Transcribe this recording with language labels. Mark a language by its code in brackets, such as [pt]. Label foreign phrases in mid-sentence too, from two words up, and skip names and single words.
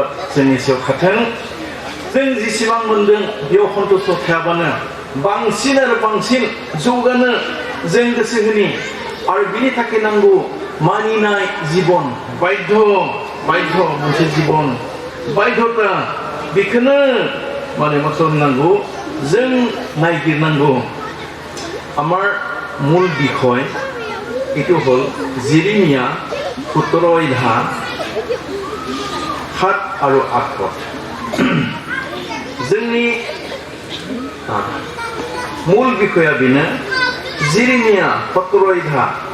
[brx] जोंनि सायाव थाथों जों जेसेबां मोन्दों बेयाव सन्तुष्ट थायाबानो बांसिन आरो बांसिन जौगानो जों गोसो होनि आरो बिनि थाखाय नांगौ मानिनाय जीबन बाध्य मोनसे जीबन बाध्यता बेखौनो माने मा खालामनांगौ जों नायगिरनांगौ [as] আমাৰ মূল বিষয় এইটো হ'ল জিৰিমিয়া 17 অধ্যায় 7 আৰু 8 পদ [brx] जोंनि मूल बिषया बेनो [as] জিৰিমিয়া 17 অধ্যায়